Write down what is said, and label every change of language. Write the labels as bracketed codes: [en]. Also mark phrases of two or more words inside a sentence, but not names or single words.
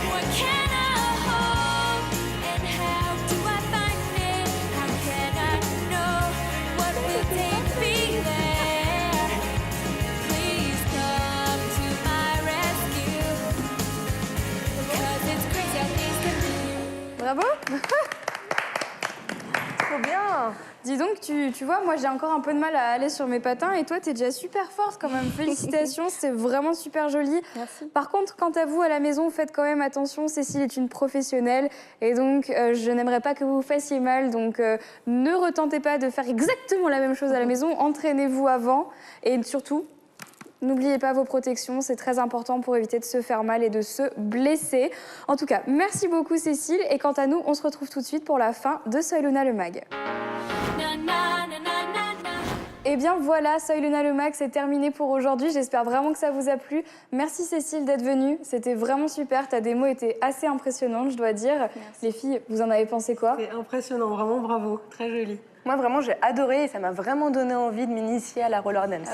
[en] What can I hold? And how do I find it? How can I know what will take me there? Please come to my rescue, because it's crazy how things can be. [fr] Bravo. Trop bien. Dis donc, tu vois, moi j'ai encore un peu de mal à aller sur mes patins et toi t'es déjà super forte quand même. Félicitations, c'est vraiment super joli. Merci. Par contre, quant à vous à la maison, faites quand même attention. Cécile est une professionnelle et donc je n'aimerais pas que vous vous fassiez mal. Donc ne retentez pas de faire exactement la même chose à la maison. Entraînez-vous avant et surtout, n'oubliez pas vos protections. C'est très important pour éviter de se faire mal et de se blesser. En tout cas, merci beaucoup Cécile. Et quant à nous, on se retrouve tout de suite pour la fin de Soy Luna le Mag. Na, na, na, na, na, na. Et bien voilà, Soy Luna le Mag, c'est terminé pour aujourd'hui. J'espère vraiment que ça vous a plu. Merci Cécile d'être venue. C'était vraiment super. Ta démo était assez impressionnante, je dois dire. Les filles, vous en avez pensé quoi? C'est impressionnant, vraiment bravo, très joli. Moi, vraiment, j'ai adoré et ça m'a vraiment donné envie de m'initier à la [en] roller dance.